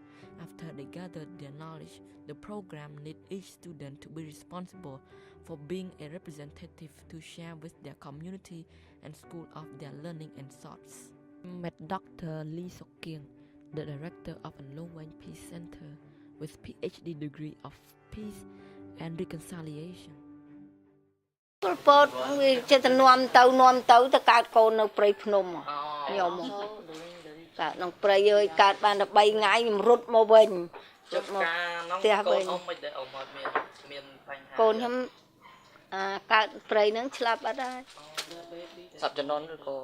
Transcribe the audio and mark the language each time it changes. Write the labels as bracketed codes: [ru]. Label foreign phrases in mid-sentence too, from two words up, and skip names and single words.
[en] After they gather their knowledge, the program needs each student to be responsible for being a representative to share with their community and school of their learning and thoughts. I met Dr. Lee Sok Kieng, the director of Longwen Peace Center, with PhD degree of Peace and Reconciliation. [km] ពតវាចិត្តនាំទៅទៅកើតកូននៅព្រៃភ្នំខ្ញុំកើតក្នុងព្រៃហើយកើតបានតែ3ថ្ងៃខ្ញុំរត់មកវិញរត់ មកផ្ទះវិញកូនមិនដែលអមអត់មានបញ្ហាកូនខ្ញុំកើតព្រៃហ្នឹងឆ្លាប់អត់ហើយស្លាប់ជំនន់ឬក៏